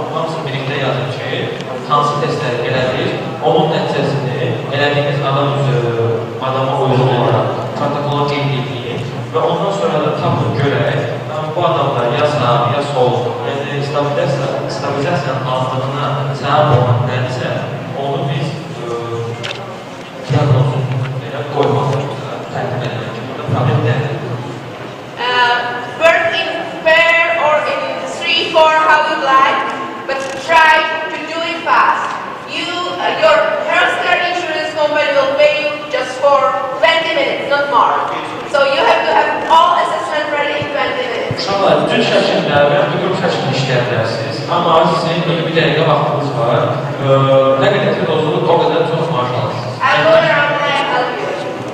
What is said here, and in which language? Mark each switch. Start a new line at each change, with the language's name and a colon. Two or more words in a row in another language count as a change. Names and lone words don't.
Azerbaijani: hamısını birlikdə yazın ki, hansı testləri elədir, onun nəticəsini elədiyimiz adama uyğun olaraq protokola qeyd edin və ondan sonra da tapın görək, bu adamda ya sağ, ya sol, yəni stabilizasiyanın azlığına səbəb olan nədirsə, onu biz diaqnozun qoymalıyıq, təqdim edilmək ki, burada problem nədir?
English: Work in pair or in 3-4, how you like, but try to do it fast. Your healthcare insurance company will pay you just for 20 minutes, not more. So you have to have all assessment ready in 20 minutes.
Azerbaijani: Uşaqlar, bütün şəkildə və qrup şəkildə işləyə bilərsiniz. Amma sizin bir dəqiqə vaxtınız var. Nə qədər tez olsunuz, o qədər çox maaş alırsınız.
English: I'll go around and I'll help you.